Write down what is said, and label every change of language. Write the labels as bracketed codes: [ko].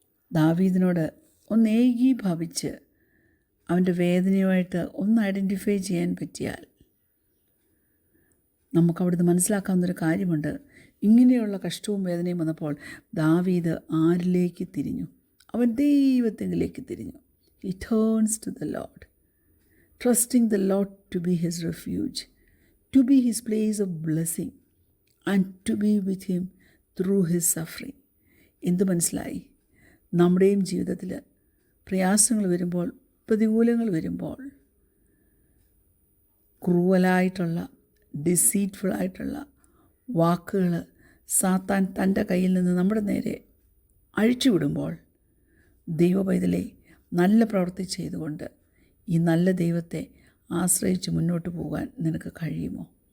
[ml] ദാവീദിനോട് ഒന്ന് ഏകീഭവിച്ച് അവൻ്റെ വേദനയുമായിട്ട് ഒന്ന് ഐഡൻറ്റിഫൈ ചെയ്യാൻ പറ്റിയാൽ നമുക്കവിടുന്ന് മനസ്സിലാക്കാവുന്നൊരു കാര്യമുണ്ട്. ഇങ്ങനെയുള്ള കഷ്ടവും വേദനയും വന്നപ്പോൾ ദാവീദ് ആരിലേക്ക് തിരിഞ്ഞു? അവൻ ദൈവത്തിലേക്ക് തിരിഞ്ഞു. [en] He turns to the Lord, trusting the Lord to be his refuge, to be his place of blessing, and to be with him through his suffering. [ml] എന്ത് മനസ്സിലായി? നമ്മുടെയും ജീവിതത്തിൽ പ്രയാസങ്ങൾ വരുമ്പോൾ, പ്രതികൂലങ്ങൾ വരുമ്പോൾ, ക്രൂവലായിട്ടുള്ള ഡിസീറ്റ്ഫുള്ളായിട്ടുള്ള വാക്കുകൾ സാത്താൻ തൻ്റെ കയ്യിൽ നിന്ന് നമ്മുടെ നേരെ അഴിച്ചുവിടുമ്പോൾ, ദൈവപൈതലെ നല്ല പ്രവൃത്തി ചെയ്തുകൊണ്ട് ഈ നല്ല ദൈവത്തെ ആശ്രയിച്ച് മുന്നോട്ട് പോകാൻ നിനക്ക് കഴിയുമോ?